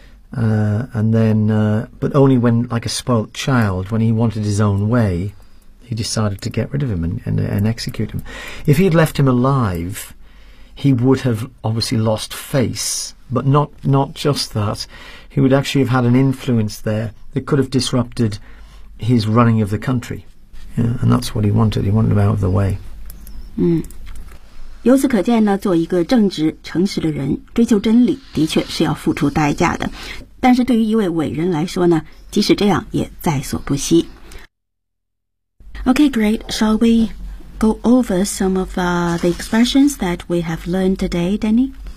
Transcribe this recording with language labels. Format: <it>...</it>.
<en>But only when, like a spoilt child, when he wanted his own way, he decided to get rid of him and execute him. If he had left him alive, he would have obviously lost face, but not just that. He would actually have had an influence there that could have disrupted his running of the country. Yeah, and that's what he wanted. He wanted him out of the way. Mm.</en> <zh>由此可见呢，做一个正直诚实的人，追求真理的确是要付出代价的，但是对于一位伟人来说呢，即使这样也在所不惜。</zh> <en>Okay, great. Shall we go over some of the expressions that we have learned today, Danny?</en>